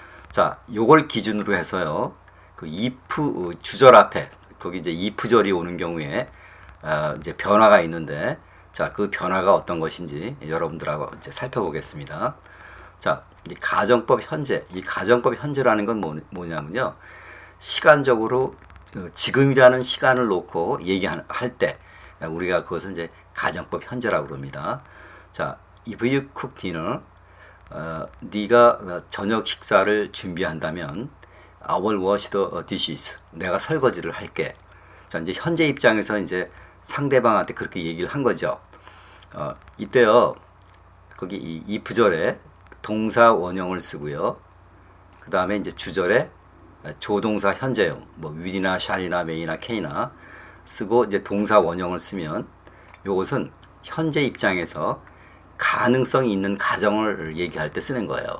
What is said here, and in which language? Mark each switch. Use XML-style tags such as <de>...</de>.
<ko>자, 요걸 기준으로 해서요, 그 if 주절 앞에 거기 이제 if절이 오는 경우에 이제 변화가 있는데, 자, 그 변화가 어떤 것인지 여러분들하고 이제 살펴보겠습니다. 자, 이 가정법 현재, 이 가정법 현재라는 건 뭐냐면요, 시간적으로 지금이라는 시간을 놓고 얘기할 때 우리가 그것은 이제 가정법 현재라고 그럽니다.</ko> <en>자, if you cook dinner,</en> <ko>네가 저녁 식사를 준비한다면</ko> <en>I will wash the dishes,</en> <ko>내가 설거지를 할게. 자, 이제 현재 입장에서 이제 상대방한테 그렇게 얘기를 한 거죠. 이때요, 거기 이 if절에 동사 원형을 쓰고요. 그 다음에 이제 주절에 조동사 현재형, 뭐 will이나 shall이나 may나 can이나 쓰고 이제 동사 원형을 쓰면 이것은 현재 입장에서 가능성이 있는 가정을 얘기할 때 쓰는 거예요.</ko>